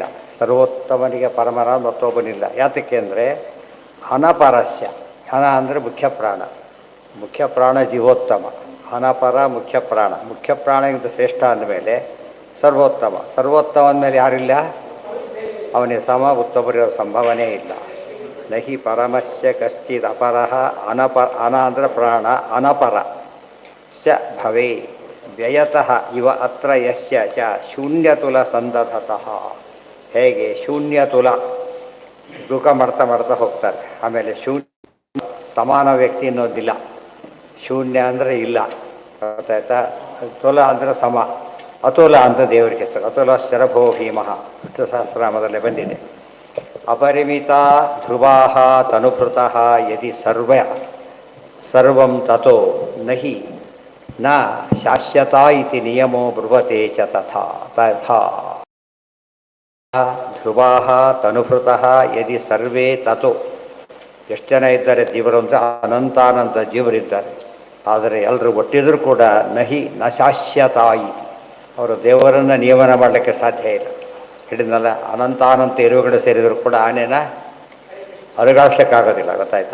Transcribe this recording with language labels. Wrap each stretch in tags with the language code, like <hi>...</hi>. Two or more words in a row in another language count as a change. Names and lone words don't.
<kn>ಸರ್ವೋತ್ತಮನಿಗೆ ಪರಮರ ಮತ್ತೊಬ್ಬನಿಲ್ಲ. ಯಾತಕ್ಕೆ ಅಂದರೆ ಅನಪರಸ್ಯ, ಅನ ಅಂದರೆ ಮುಖ್ಯ ಪ್ರಾಣ ಜೀವೋತ್ತಮ, ಅನಪರ ಮುಖ್ಯ ಪ್ರಾಣಗಿಂತ ಶ್ರೇಷ್ಠ ಅಂದಮೇಲೆ ಸರ್ವೋತ್ತಮ ಅಂದಮೇಲೆ ಯಾರಿಲ್ಲ, ಅವನಿಗೆ ಸಮ ಉತ್ತಮರಿರೋ ಸಂಭವನೇ ಇಲ್ಲ.</kn> <sa>ನಹಿ ಪರಮಸ್ಯ ಕಶ್ಚಿದ್ ಅಪರಃ</sa> <kn>ಅನ ಅಂದರೆ ಪ್ರಾಣ</kn> <sa>ಅನಪರ ಚ ಭವೇ ವ್ಯಯತಃ ಇವ ಅತ್ರ ಯಸ್ಯ ಚ ಶೂನ್ಯತುಲ ಸಂದಧತಃ.</sa> <kn>ಹೇಗೆ ಶೂನ್ಯತುಲ ತೂಕ ಮಾಡ್ತಾ ಹೋಗ್ತಾರೆ. ಆಮೇಲೆ ಶೂನ್ಯ ಸಮಾನ ವ್ಯಕ್ತಿ ಅನ್ನೋದಿಲ್ಲ. ಶೂನ್ಯ ಅಂದರೆ ಇಲ್ಲ, ಗೊತ್ತಾಯ್ತಾ. ತುಲ ಅಂದರೆ ಸಮ, ಅತುಲ ಅಂತ ದೇವರಿಗೆ ಹೆಸರು.</kn> <sa>ಅತುಲ ಶರಭೋ ಭೀಮಃ</sa> <kn>ವಿಷ್ಣು ಸಹಸ್ರನಾಮದಲ್ಲೇ ಬಂದಿದೆ.</kn> <sa>ಅಪರಿಮಿತ ಧ್ರುವಾಃ ತನುಭೃತಃ ಯದಿ ಸರ್ವಂ ತತೋ ನಹಿ ನ ಶಾಸ್ಯತಾ ಇತಿ ನಿಯಮೋ ಬ್ರುವತೆ ಚ ತಥಾ. ಧ್ರುವಾಃ ತನುಭೃತಃ ಯದಿ ಸರ್ವೇ ತತೋ.</sa> <kn>ಎಷ್ಟು ಜನ ಇದ್ದಾರೆ ಜೀವರು ಅಂದರೆ ಅನಂತಾನಂತ ಜೀವರಿದ್ದಾರೆ. ಆದರೆ ಎಲ್ಲರೂ ಒಟ್ಟಿದ್ರೂ ಕೂಡ</kn> <sa>ನ ಶಾಸ್ಯತಾಯಿ,</sa> <kn>ಅವರು ದೇವರನ್ನು ನಿಯಮನ ಮಾಡಲಿಕ್ಕೆ ಸಾಧ್ಯ ಇಲ್ಲ. ಹಿಡಿದ್ನಲ್ಲ, ಅನಂತಾನಂತ ಇರುವೆಗಳು ಸೇರಿದರೂ ಕೂಡ ಆನೆನ ಅಲುಗಾಡಿಸ್ಲಿಕ್ಕಾಗೋದಿಲ್ಲ, ಗೊತ್ತಾಯ್ತಾ.</kn>